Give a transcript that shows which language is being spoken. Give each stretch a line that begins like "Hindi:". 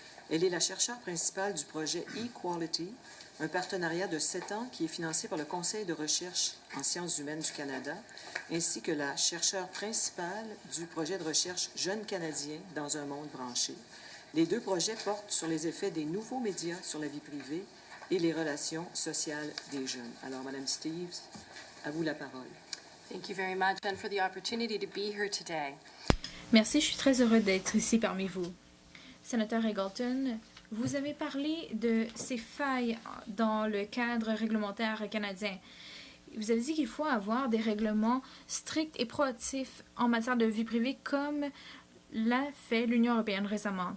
French: Elle est la chercheure principale du projet eQuality, un partenariat de 7 ans qui est financé par le Conseil de recherche en sciences humaines du Canada, ainsi que la chercheure principale du projet de recherche Jeunes Canadiens dans un monde branché. Les deux projets portent sur les effets des nouveaux médias sur la vie privée et les relations sociales des jeunes. Alors, Mme Steeves, à vous la parole.
English: Thank you very much and for the opportunity to be here today.
French: Merci, je suis très heureux d'être ici parmi vous. Sénateur Eggleton, vous avez parlé de ces failles dans le cadre réglementaire canadien. Vous avez dit qu'il faut avoir des règlements stricts et proactifs en matière de vie privée comme l'a fait l'Union européenne récemment.